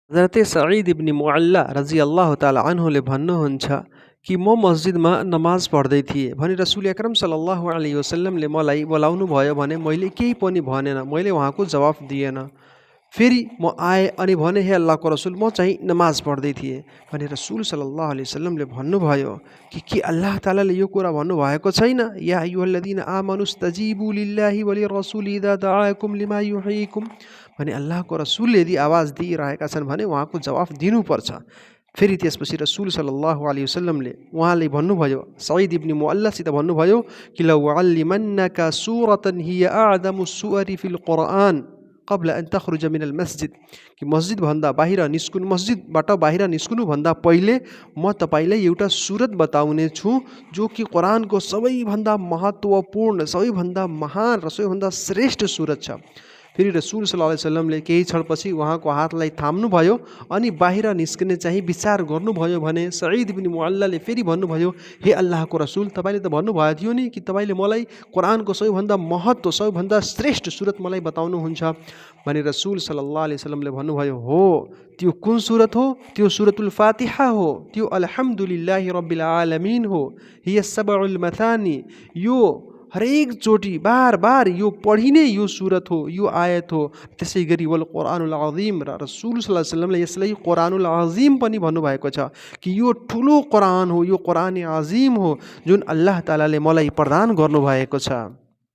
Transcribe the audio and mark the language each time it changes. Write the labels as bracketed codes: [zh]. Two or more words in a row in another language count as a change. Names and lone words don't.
[ne] हजरत सईद इब्न मुअल्ला [ar] رضي الله تعالى عنه [ne] भन्नुहुन्छ कि म मस्जिदमा नमाज पढ्दै थिएँ भने रसूल अकरम [ar] صلى الله عليه وسلم [ne] मलाई बोलाउनु भयो भने मैले केही पनि भनेन, मैले उहाँको जवाफ दिएन। फेरि म आएँ अनि भने, हे अल्लाहको रसूल, म चाहिँ नमाज पढ्दै थिएँ भने रसूल [ar] صلى الله عليه وسلم [ne] भन्नुभयो कि के अल्लाह तालाले यो कुरा भन्नुभएको छैन, [ar] يا أيها الذين آمنوا استجيبوا لله وللرسول إذا دعاكم لما يحييكم, [ne] भने अल्लाहको रसूलले यदि आवाज दिइरहेका छन् भने उहाँको जवाफ दिनुपर्छ। फेरि त्यसपछि रसूल [ar] صلى الله عليه وسلم [ne] उहाँले भन्नुभयो, सईद इब्न मुअल्लासित भन्नुभयो कि [ar] لأعلمنك سورة هي أعظم السور في القرآن قبل أن تخرج من المسجد, [ne] कि मस्जिदबाट बाहिर निस्कुनुभन्दा पहिले म तपाईँलाई एउटा सुरत बताउने छु जो कि कुरानको सबैभन्दा महत्त्वपूर्ण, सबैभन्दा महान र सबैभन्दा श्रेष्ठ सुरत छ। फेरि रसूल [ar] صلى الله عليه وسلم [ne] केही क्षणपछि उहाँको हातलाई थाम्नुभयो अनि बाहिर निस्कने चाहिँ विचार गर्नुभयो भने सईद इब्न मुअल्लाले फेरि भन्नुभयो, हे अल्लाहको रसूल, तपाईँले त भन्नुभएको थियो नि कि तपाईँले मलाई कुरानको सबैभन्दा महत्त्व, सबैभन्दा श्रेष्ठ सुरत मलाई बताउनुहुन्छ भने रसूल [ar] صلى الله عليه وسلم [ne] भन्नुभयो, हो त्यो कुन सुरत हो? त्यो सुरतुल फातिहा हो, त्यो [ar] الحمد لله رب العالمين [ne] हो, [ar] هي السبع المثاني, [ne] यो हरेक चोटि बार बार यो पढिने यो सुरत हो, यो आयत हो। त्यसै गरी [ar] والقرآن العظيم, [ne] र रसूल [ar] صلى الله عليه وسلم [ne] यसलाई [ar] القرآن العظيم [ne] पनि भन्नुभएको छ कि यो ठुलो कुरान हो, यो [ar] قرآن عظيم [ne] हो जुन अल्लाह तालाले मलाई प्रदान गर्नुभएको छ।